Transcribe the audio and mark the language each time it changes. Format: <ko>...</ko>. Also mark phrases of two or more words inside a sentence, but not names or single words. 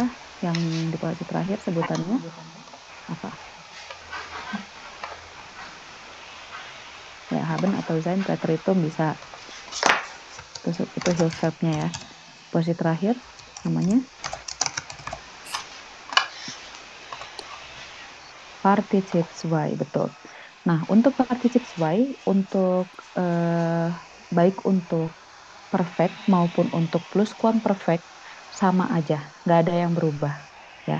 <id>Yang di posisi terakhir sebutannya apa? Ya, haben atau</id> <de>sein Präteritum</de> <id>bisa. Itu Hilfsverb-nya ya. Posisi terakhir namanya</id> <de>Partizip zwei,</de> <id>betul. Nah, untuk</id> <de>Partizip zwei,</de> <id>untuk baik untuk perfect maupun untuk pluskuamperfekt sama aja, nggak ada yang berubah ya.</id>